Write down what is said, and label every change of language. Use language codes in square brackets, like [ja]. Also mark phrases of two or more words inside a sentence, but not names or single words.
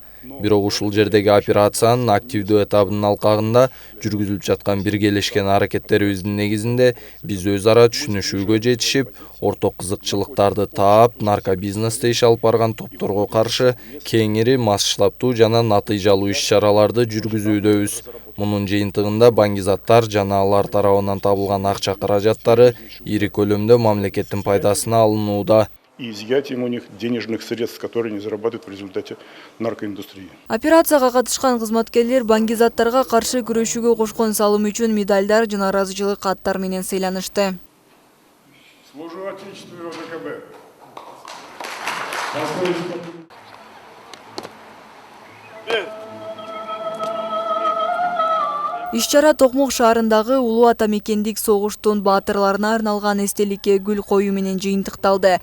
[ky] Бирок ушул жердеги операциянын активдүү этабынын алкагында жүргүзүлүп жаткан биргелешкен аракеттерибиздин негизинде биз өз ара түшүнүшүүгө жетишип, орток кызыкчылыктарды таап, наркобизнесте иш алып барган топторго каршы кеңири масштабтуу жана натыйжалуу иш-чараларды жүргүзүүдөбүз. Мунун жыйынтыгында баңгизаттар жана алар тарабынан табылган акча каражаттары ири көлөмдө мамлекеттин пайдасына алынууда. [ru] И изъятием у них денежных средств, которые они зарабатывают в результате наркоиндустрии. [ky] Операцияга катышкан кызматкерлер баңгизаттарга каршы күрөшүүгө кошкон салым үчүн медальдар жана ыраазычылык каттар менен сыйланышты. [ru] Служу Отечеству ОДКБ. [ky] Иш-чара Токмок шаарындагы Улуу Ата мекендик согуштун баатырларына арналган эстеликке гүл коюу менен жыйынтыкталды.